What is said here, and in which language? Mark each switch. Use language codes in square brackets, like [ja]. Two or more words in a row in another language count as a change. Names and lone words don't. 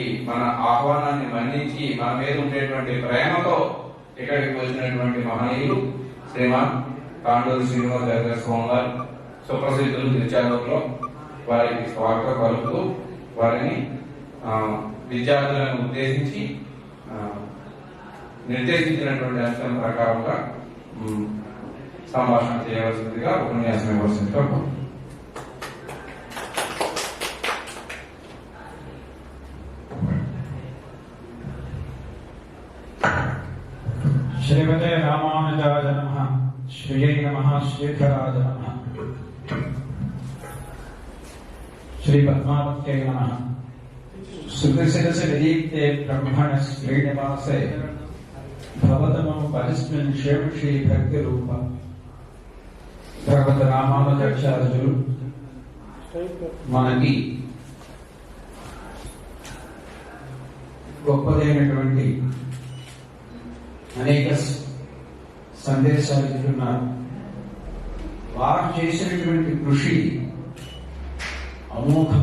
[te] మన ఆహ్వానాన్ని మన్నించి మన మీద ఉండేటువంటి ప్రేమతో ఇక్కడికి వచ్చినటువంటి మహనీయులు శ్రీమాన్ కాండూరి శ్రీనివాసాచార్య స్వామి గారు సుప్రసిద్ధులు తిరుచానూరులో, వారికి స్వాగతం పలుకుతూ వారిని విద్యార్థులను ఉద్దేశించి నిర్దేశించినటువంటి అంశం ప్రకారంగా సంభాషణ చేయవలసిందిగా ఉపన్యాసం ఇవ్వాల్సిందిగా [sa] श्रीमते रामानुजाय नमः। श्रीयै नमः। श्रीधराय नमः। श्री पद्मावत्यै नमः। श्रुतिशिरसि विदीप्ते ब्रह्मण श्रीनिवासे भवतमो परिस्मिन् शेषी भक्ति रूप भगवत रामानुजाचार्युలు [te] మనకి గొప్పదైనటువంటి అనేక సందేశాలు ఇస్తున్నారు. వారు చేసినటువంటి కృషి అమోఘం.